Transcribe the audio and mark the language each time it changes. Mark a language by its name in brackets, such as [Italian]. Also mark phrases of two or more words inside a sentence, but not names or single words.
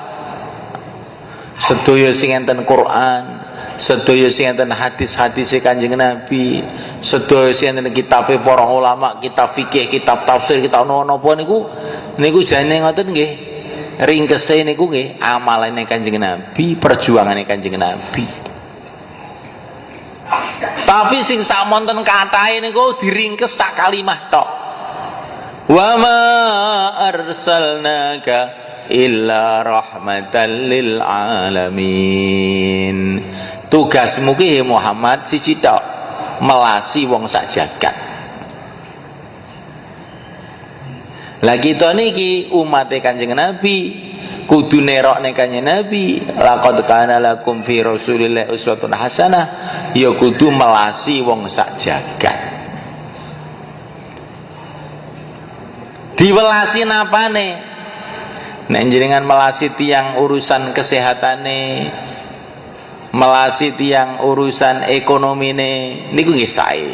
[Javanese] Sedaya sing enten Quran, sedaya sing enten hadis-hadis Kanjeng Nabi, sedaya sing enten kitabe para ulama, kitab fikih, kitab tafsir, kitab napa niku jane ngoten nggih. Ringkese niku nggih amalane Kanjeng Nabi, perjuangane Kanjeng Nabi. Tapi sing samonten katahe niku diringkes sak kalimah tok. [Arabic] Wa ma arsalnaka illa rahmatan lil alamin. [Javanese] Tugasmu ki Muhammad siji tok, melasi wong sak jagat. Lah kita niki umat Kanjeng Nabi kudu nerokne Kanjeng Nabi, [Arabic] laqad kana lakum fi Rasulillahi uswatun hasanah, [Javanese] ya kudu melasi wong sak jagat. Diwelasi napane? Nek jenengan melasi tiang urusan kesehatane, melasi tiang urusan ekonomine niku nggih sae.